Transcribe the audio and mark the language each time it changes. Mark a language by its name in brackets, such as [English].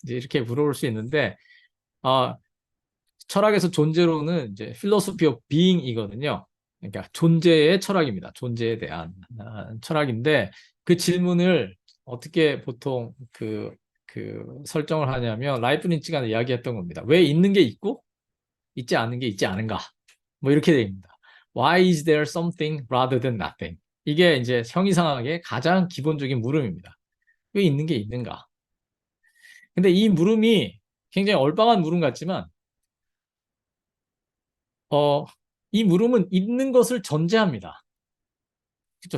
[Korean] 이제 이렇게 물어볼 수 있는데 아, 철학에서 존재론은 이제 [English] philosophy of being [Korean] 이거든요. 그러니까 존재의 철학입니다. 존재에 대한 철학인데 그 질문을 어떻게 보통 그 설정을 하냐면 라이프니츠가 이야기했던 겁니다. 왜 있는 게 있고 있지 않은 게 있지 않은가? 뭐 이렇게 됩니다. [English] Why is there something rather than nothing? [Korean] 이게 이제 형이상학의 가장 기본적인 물음입니다. 왜 있는 게 있는가? 근데 이 물음이 굉장히 얼빵한 물음 같지만 어, 이 물음은 있는 것을 전제합니다. 그렇죠?